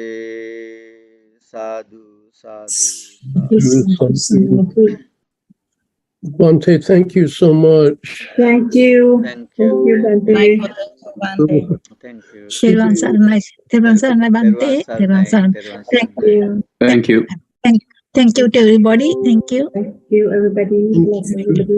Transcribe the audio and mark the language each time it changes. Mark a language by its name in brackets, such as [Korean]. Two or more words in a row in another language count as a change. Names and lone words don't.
[Pali] Sadhu, sadhu, sadhu. [English] Bhante, thank you so much. Thank you. Thank you. Bante. Thank you. Shilvan Sarnai, Shilvan Sarnai Bante, Shilvan Sarnai. Thank you. Thank you. Thank you to everybody. Thank you. Thank you, everybody. Bless everybody.